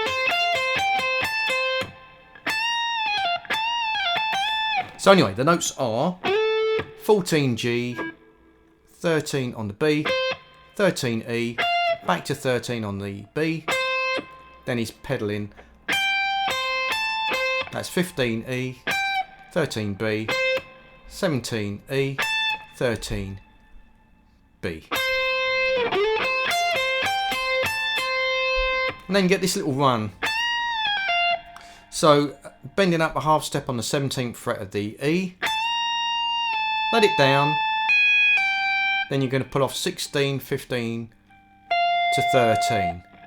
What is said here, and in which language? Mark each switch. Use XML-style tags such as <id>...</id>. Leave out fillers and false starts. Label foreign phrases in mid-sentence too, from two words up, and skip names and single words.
<en>So anyway, the notes are 14G, 13 on the B, 13E, back to 13 on the B, then he's pedalling, that's 15E, 13B, 17E, 13B. And then you get this little run. So bending up a half step on the 17th fret of the E, let it down, then you're going to pull off 16, 15 to 13.</en>